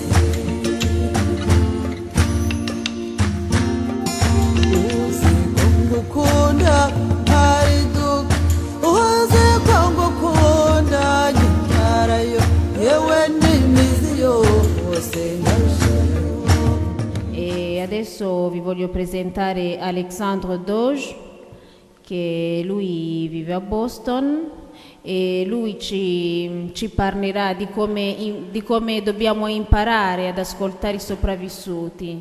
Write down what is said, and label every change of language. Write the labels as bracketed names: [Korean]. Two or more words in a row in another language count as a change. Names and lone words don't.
[Kinyarwanda] uzi ko ngukunda hari duka uzi ko ngukunda nyitarayo yewe n'imizi yose [Italian] E adesso vi voglio presentare Alexandre Doge, che lui vive a Boston e lui ci parlerà di come dobbiamo imparare ad ascoltare i sopravvissuti.